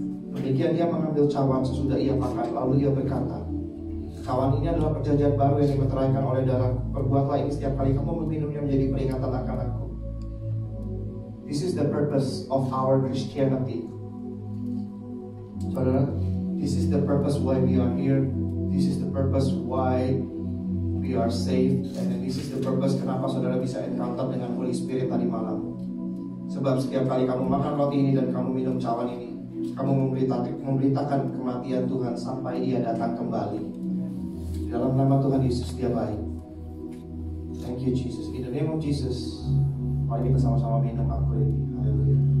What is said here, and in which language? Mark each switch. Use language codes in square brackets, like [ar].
[id] Demikian dia mengambil cawan sesudah ia makan, lalu ia berkata, cawan ini adalah perjanjian baru yang dimeteraikan oleh darah. Perbuatlah ini setiap kali kamu meminumnya menjadi peringatan akan aku. [en] This is the purpose of our Christianity. Saudara, this is the purpose why we are here. This is the purpose why we are saved. And this is the purpose [id] kenapa saudara bisa [en] encounter dengan Holy Spirit [id] tadi malam. Sebab setiap kali kamu makan roti ini dan kamu minum cawan ini, kamu memberitakan kematian Tuhan sampai dia datang kembali. Dalam nama Tuhan Yesus, dia baik. [en] Thank you Jesus. In the name of Jesus, [id] mari kita sama-sama minum anggur ini. [en] Haleluya.